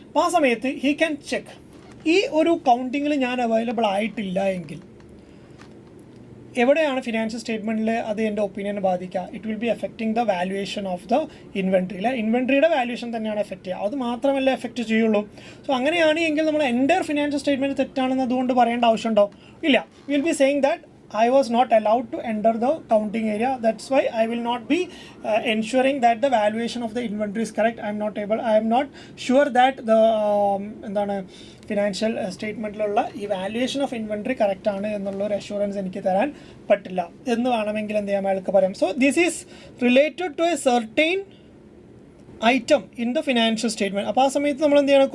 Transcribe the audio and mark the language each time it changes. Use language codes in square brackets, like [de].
[ml] അപ്പോൾ ആ സമയത്ത് [en] He can check. [ml] ഈ ഒരു കൗണ്ടിങ്ങിൽ ഞാൻ അവൈലബിൾ ആയിട്ടില്ല എങ്കിൽ എവിടെയാണ് ഫിനാൻഷ്യൽ സ്റ്റേറ്റ്മെൻറ്റിൽ അത് എൻ്റെ ഒപ്പീനിയനെ ബാധിക്കുക? [en] It will be affecting the valuation of the inventory അല്ലേ. [ml] ഇൻവെൻട്രിയുടെ വാല്യുവേഷൻ തന്നെയാണ് എഫക്റ്റ് ചെയ്യുക. അത് മാത്രമല്ല എഫക്റ്റ് ചെയ്യുള്ളൂ. സോ അങ്ങനെയാണ് എങ്കിൽ നമ്മൾ എൻ്റെ ഫിനാൻഷ്യൽ സ്റ്റേറ്റ്മെൻറ്റ് തെറ്റാണെന്ന് അതുകൊണ്ട് പറയേണ്ട ആവശ്യമുണ്ടോ? ഇല്ല. [en] Will be saying that I was not allowed to enter the counting area. That's why I will not be ensuring that the valuation of the inventory is correct. I am not sure that the [ml] എന്താണ് financial സ്റ്റേറ്റ്മെൻറ്റിലുള്ള ഈ valuation of inventory correct ആണ് എന്നുള്ളൊരു assurance എനിക്ക് തരാൻ പറ്റില്ല എന്ന് വേണമെങ്കിൽ എന്ത് ചെയ്യാൻ അയാൾക്ക് പറയാം. [en] So this is related to a certain item in the financial statement. [ml] അപ്പോൾ ആ സമയത്ത് നമ്മൾ എന്ത് ചെയ്യണം?